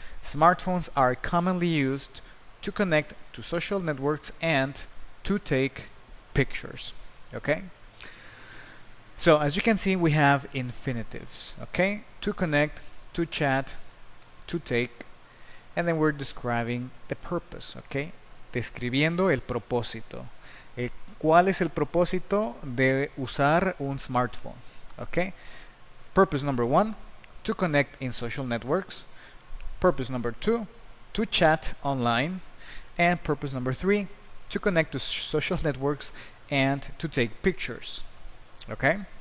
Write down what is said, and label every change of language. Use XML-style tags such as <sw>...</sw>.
<en>Smartphones are commonly used to connect to social networks and to take pictures. Okay? So as you can see, we have infinitives. Okay? To connect, to chat, to take, and then we're describing the purpose. Okay?</en> <es>Describiendo el propósito. ¿Cuál es el propósito de usar un smartphone?</es> <en>Okay? Purpose number 1, to connect in social networks. Purpose number 2, to chat online. And purpose number 3, to connect to social networks and to take pictures. Okay?</en>